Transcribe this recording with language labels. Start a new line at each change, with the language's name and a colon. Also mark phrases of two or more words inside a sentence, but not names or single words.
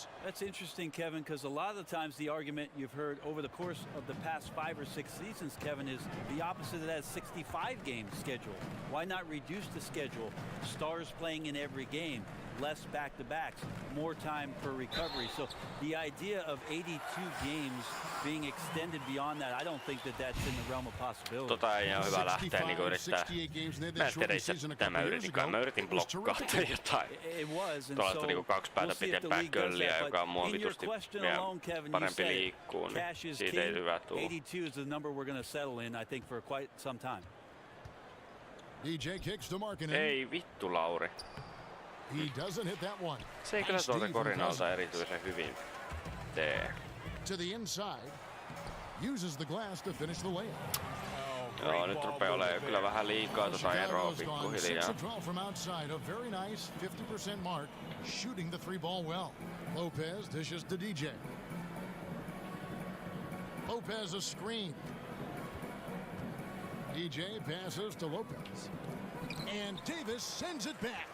English: That's interesting, Kevin, because a lot of the times the argument you've heard over the course of the past 5 or 6 seasons, Kevin, is the opposite of that 65-game schedule. Why not reduce the schedule? Stars playing in every game, less back-to-backs, more time for recovery. So the idea of 82 games being extended beyond that, I don't think that that's in the realm of possibility.
Finnish: Tota ei ole hyvä lähteä niinku yrittää. Mä en tiedä itse, mitä mä yritin. Mä yritin blokkaa jotain. Tuolla niinku 2 päätä pitempää kölliä, joka on muovitusti vielä parempi liikkuu, niin siitä ei hyvä tuu.
English: 82 is the number we're going to settle in, I think, for quite some time. DJ kicks to Markkanen.
Finnish: Ei vittu, Lauri.
English: He doesn't hit that one.
Finnish: Se ei kyllä tuolta korinalta erityisen hyvin tee.
English: To the inside. Uses the glass to finish the layup.
Finnish: Joo, nyt rupeaa olemaan kyllä vähän liikaa tota eroa pikkuhiljaa.
English: 6-12 from outside, a very nice 50% mark, shooting the 3-ball well. Lopez dishes to DJ. Lopez a screen. DJ passes to Lopez. And Davis sends it back.